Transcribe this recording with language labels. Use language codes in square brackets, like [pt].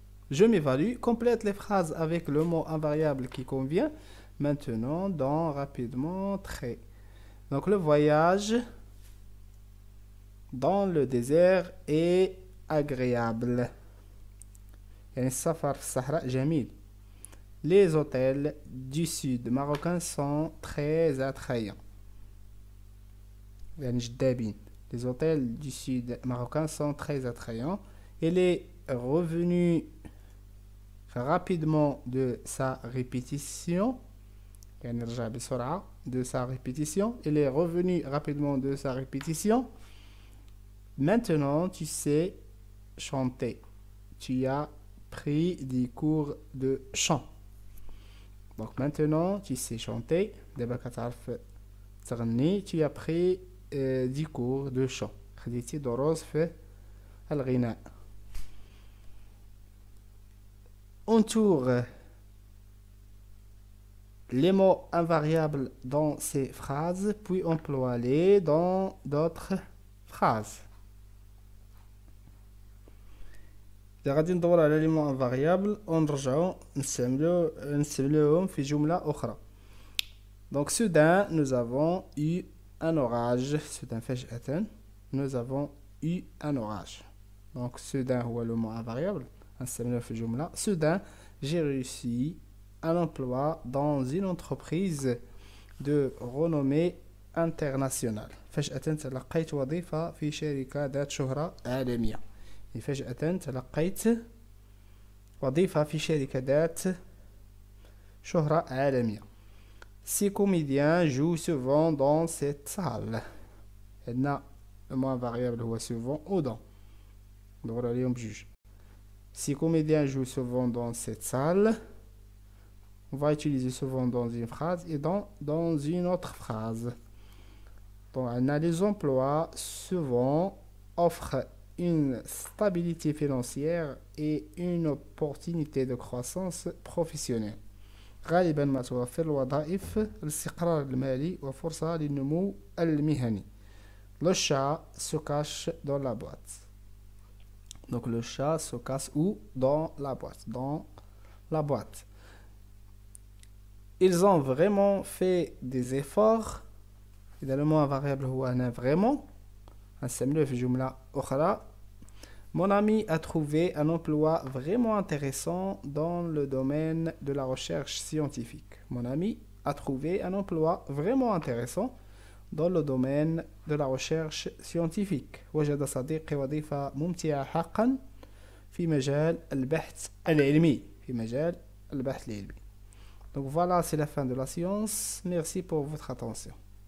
[fr] Je m'évalue. Complète les phrases avec le mot invariable qui convient. Maintenant, dans rapidement, très. Donc le voyage dans le désert est agréable. [ar] يعني السفر في الصحراء جميل. [fr] Les hôtels du sud marocain sont très attrayants. [ar] يعني جذابين. [fr] Les hôtels du sud marocain sont très attrayants. Il est revenu rapidement de sa répétition. [ar] يعني رجع بسرعة [fr] de sa répétition. Il est revenu rapidement de sa répétition. Maintenant, tu sais chanter. Tu as pris des cours de chant. Donc maintenant, tu sais chanter. [ar] دابا كتعرف تغني. [fr] Tu as pris des cours de chant. [ar] خديتي دروس في الغناء. [fr] Entoure les mots invariables dans ces phrases, puis emploie-les dans d'autres phrases. [ar] إذا غادي ندور على لي مو انفاريابل ونرجعو نستعملوهم في جملة أخرى. [fr] Donc soudain nous avons eu un orage. soudain [ar] فجأة [fr] nous avons eu un orage. Donc soudain [ar] هو [fr] le mot invariable. [ar] نستعملوه في جملة. [fr] Soudain j'ai réussi un emploi dans une entreprise de renommée internationale. [ar] فجأة تلقيت وظيفة في شركة ذات شهرة عالمية. فجأة تلقيت وظيفة في شركة ذات شهرة عالمية. [fr] Ces comédiens jouent souvent dans cette salle. [ar] عندنا [fr] le mot invariable [ar] هو [fr] souvent ou dans. [ar] ندور عليهم بجوج. [fr] Ces comédiens jouent souvent dans cette salle. On va utiliser souvent dans une phrase et dans une autre phrase. Donc, on a les emplois souvent offrent une stabilité financière et une opportunité de croissance professionnelle. [ar] غالبا ما توفر الوظائف الاستقرار المالي وفرصة للنمو المهني. [fr] Le chat se cache dans la boîte. Donc le chat se cache où? Dans la boîte. Dans la boîte. Ils ont vraiment fait des efforts. [ar] إذا [fr] le mot invariable [ar] هو هنا [fr] vraiment. [ar] هنستعملوه في جملة أخرى. [fr] Mon ami a trouvé un emploi vraiment intéressant dans le domaine de la recherche scientifique. Mon ami a trouvé un emploi vraiment intéressant dans le domaine de la recherche scientifique. [ar] وجد صديقي وظيفة ممتعة حقا في مجال البحث العلمي. في مجال البحث العلمي. [fr] Donc voilà, c'est la fin de la science. Merci pour votre attention.